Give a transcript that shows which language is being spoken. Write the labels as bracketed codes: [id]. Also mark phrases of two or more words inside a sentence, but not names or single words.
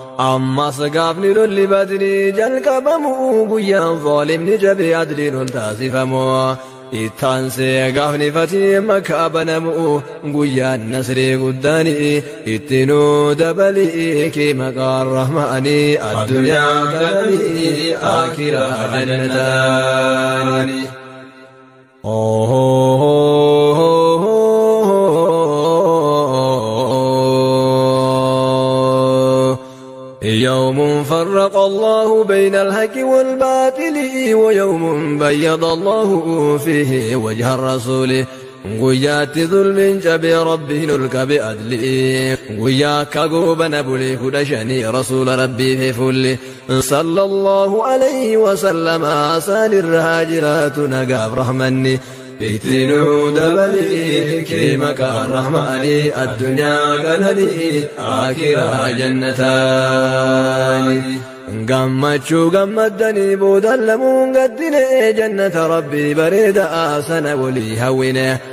[om] Ammas gaafni lolli Badrii jalqabamu. Guyyaan zaalimni jabe adliin ol taasifamu. Ittaansee gaafni Fatii Makkaa banamu. Guyyaan Nasrii guddaani. Itti nuu dabalii kee maqaa Rahmaani. Addunyaa kananii akiraa jannataani. Oh, oh, oh, oh, oh, oh, oh, oh, oh. [ar] يوم فرق الله بين الحق والباطل ويوم بيض الله فيه وجه الرسول. [om] Guyyaatti zulmiin cabee Rabbiin ol kabe adli'i. Guyyaa akka goobana bulee kudha shanii Rasuula Rabbii fi fulli. [ar] صلى الله عليه وسلم [om] asaan irraa jiraatu nagaaf rahmanni. Itti nuu dabali kee maqaa rahmaani addunyaa kanani akiraa jannataani. Gammachuu gammaddanii boodan lamuun gaddine jannata Rabbii bareedaa sana walii hawwine.